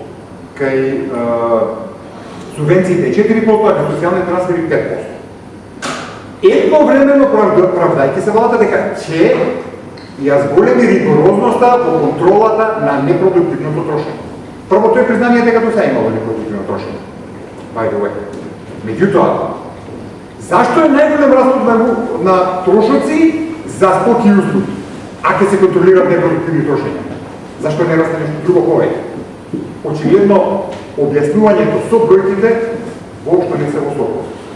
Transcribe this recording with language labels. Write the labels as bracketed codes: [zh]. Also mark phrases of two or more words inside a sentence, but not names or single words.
[mk] Кај субвенциите е 4%, а кај социјалните трансфери 5%. Едновремено правдајќи се владата дека ќе ја зголеми ригорозноста во контролата на непродуктивното трошење. Прво тој признание дека до сега имало непродуктивно трошење. [en] By the way. [mk] Меѓутоа, зашто е најголем растот на трошоци за стоки и услуги, а ќе се контролираат непродуктивни трошења? Зашто не расте нешто друго повеќе? Очигледно, објаснувањето со бројките воопшто не се во согласност.